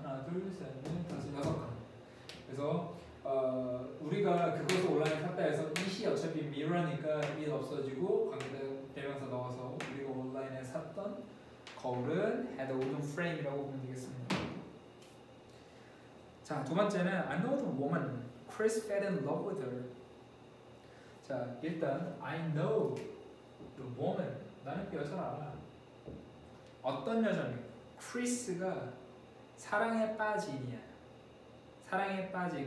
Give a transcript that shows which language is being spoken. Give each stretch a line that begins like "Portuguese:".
Korean: 하나, 둘, 셋, 넷, 다섯, 6칸. 그래서 우리가 그것을 온라인에 샀다 해서 it이 어차피 mirror니까 it 없어지고 관계대명사 넣어서 우리가 온라인에 샀던 거울은
English: had a wooden frame
Korean: 이라고 보면 되겠습니다. 자, 두 번째는
English: I know the woman. Chris fell in love with her.
Korean: 자, 일단
English: I know the woman.
Korean: 나는 그 여자를 알아. 어떤 여자입니까? 크리스가 사랑에 빠진이야. 사랑에 빠진.